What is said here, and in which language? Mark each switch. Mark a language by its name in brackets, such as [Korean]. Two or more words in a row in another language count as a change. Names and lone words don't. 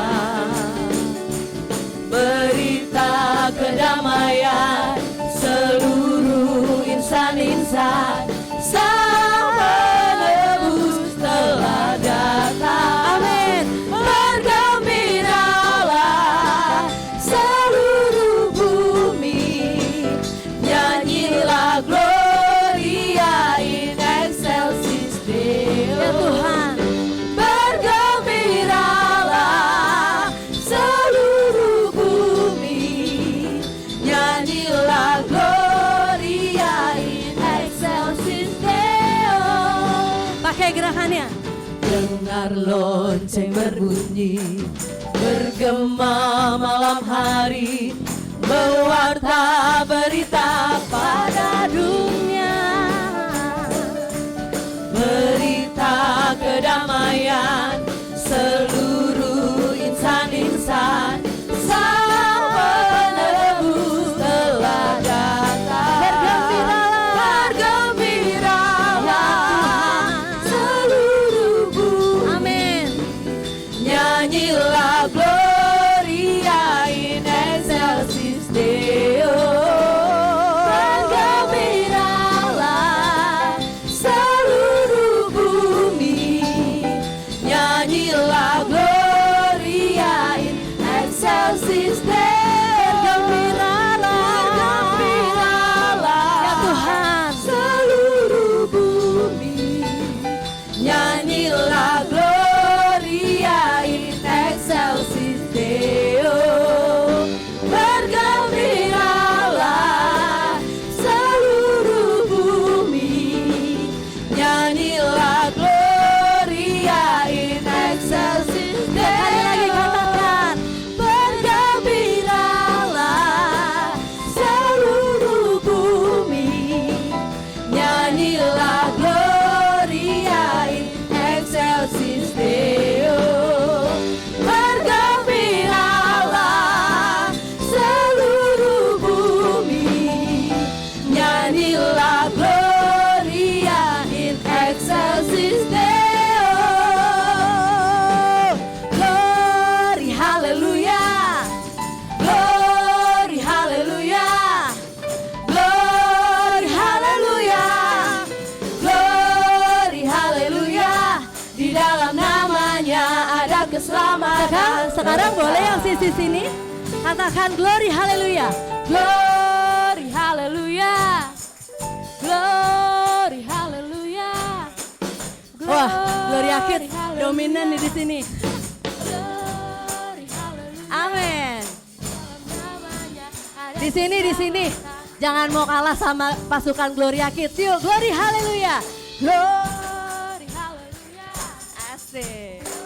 [Indonesian] Berita kedamaian seluruh insan-insan, Sang Penebus telah datang. Amin. Bergembiralah seluruh bumi, nyanyilah [Latin] Gloria in excelsis Deo. [Indonesian] Ya Tuhan. Bergembiralah seluruh bumi, nyanyilah [Latin] Gloria in excelsis Deo. [Indonesian] Pakai gerakannya. Dengar lonceng berbunyi, bergema malam hari, mewarta berita pada dunia. Berita kedamaian seluruh insan-insan, Sang Penebus telah datang. Bergembiralah seluruh bumi. Amin. Nyanyilah [Latin] Gloria in excelsis Deo. [Indonesian] Bergembiralah seluruh bumi, nyanyilah [Latin] Gloria in excelsis Deo. [Indonesian] Bergembiralah ya Tuhan, seluruh bumi, nyanyilah [Latin] Gloria in excelsis Deo. [Indonesian] Bergembiralah seluruh bumi, nyanyilah [Latin] Gloria in excelsis Deo. [Indonesian] Sekali lagi katakan, bergembiralah seluruh bumi, nyanyilah [Latin] Gloria in excelsis Deo. [Indonesian] Bergembiralah seluruh bumi, nyanyilah [Latin] Gloria in excelsis Deo. [English] Glory hallelujah, glory hallelujah, glory hallelujah, glory hallelujah. [Indonesian] Di dalam namanya ada keselamatan. Sekarang boleh yang sisi sini katakan [English] glory hallelujah, glory hallelujah, glory hallelujah. [Indonesian] Wah, glory akhir dominan nih di sini. Amin. Di sini. Jangan mau kalah sama pasukan Gloria Kids. [English] Yuk, glory haleluya. Glory haleluya. [Indonesian] Asik.